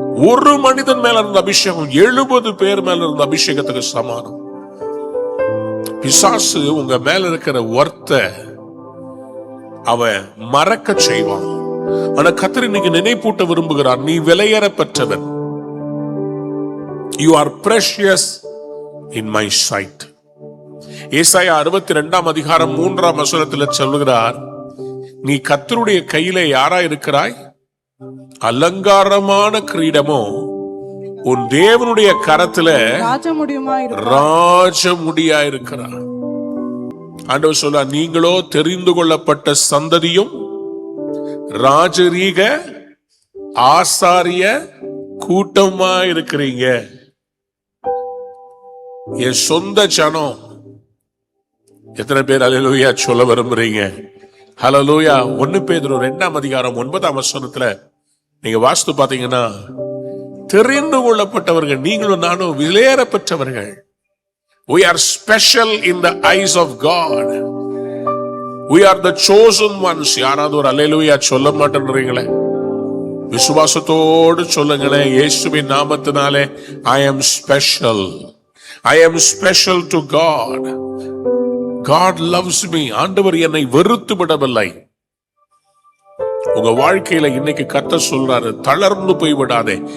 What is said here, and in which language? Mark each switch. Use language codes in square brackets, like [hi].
[ta] ஒரு மனிதன் மேல இருந்த அபிஷேகம் 70 பேர் மேல இருந்த அபிஷேகத்துக்கு சமானம். பிசாசு உங்க மேல இருக்கிற வர்த்த அவன் மறக்க செய்வான். ஆனா கர்த்தர் இன்னைக்கு நினைப்பூட்ட விரும்புகிறார், நீ விலையேற பெற்றவன். [en] You are precious in my sight. [ta] ஏசாயா 62:3 சொல்லுகிறார், நீ கர்த்தருடைய கையிலே யாரா இருக்கிறாய்? அலங்காரமான கிரீடமோ உன் தேவனுடைய கரத்துல ராஜமுடியா இருக்கிறார். ஆண்டவர் சொல்ல, நீங்களோ தெரிந்து கொள்ளப்பட்ட சந்ததியும் ராஜரீக ஆசாரிய கூட்டமா இருக்கிறீங்க. என் சொந்த ஜனம். எத்தனை பேர் அல்லேலூயா சொல்ல விரும்புறீங்க? ஹல்லேலூயா. 1 பேதுரு 2:9 நீங்க வாஸ்து பாத்தீங்கன்னா, தெரிந்து கொள்ளப்பட்டவர்கள் நீங்களும் நானும் விலையேற பெற்றவர்கள். [en] We are special in the eyes of God. We are the chosen ones. [ta] யாராவது ஒரு அல்லேலூயா சொல்ல மாட்டேன்றீங்களே? விசுவாசத்தோடு சொல்லுங்களேன், இயேசுவின் நாமத்தினாலே [en] I am special. I am special to God. God loves me. [ta] ஆண்டவர் என்னை வெறுத்து விடவில்லை. உங்க வாழ்க்கையில இன்னைக்கு கர்த்தர் சொல்றாரு, தளர்ந்து போய் விடாதே.